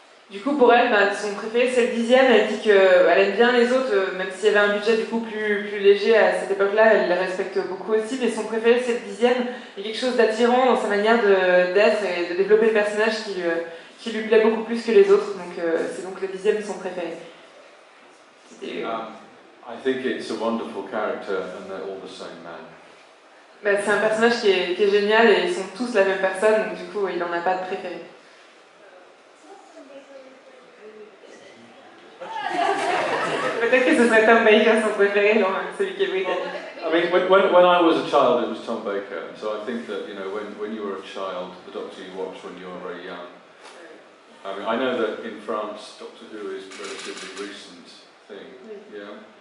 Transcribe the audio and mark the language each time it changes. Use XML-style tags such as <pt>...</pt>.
<fr>Du coup, pour elle, son préféré c'est le 10e. Elle dit qu'elle aime bien les autres, même s'il y avait un budget du coup plus léger à cette époque-là, elle les respecte beaucoup aussi. Mais son préféré c'est le 10e. Il y a quelque chose d'attirant dans sa manière d'être et de développer le personnage qui lui plaît beaucoup plus que les autres. Donc c'est donc le 10e son préféré.</fr> <en>I think it's a wonderful character, and they're all the same man.</en> <fr>C'est un personnage qui est génial et ils sont tous la même personne, donc du coup il n'en a pas de préféré. Peut-être que ce serait Tom Baker son préféré, non, celui qui est britannique.</fr> <en>I mean, when I was a child, it was Tom Baker. So I think that, you know, when you were a child, the Doctor you watched when you were very young. I mean, I know that in France, Doctor Who is a relatively recent thing. Yeah.</en>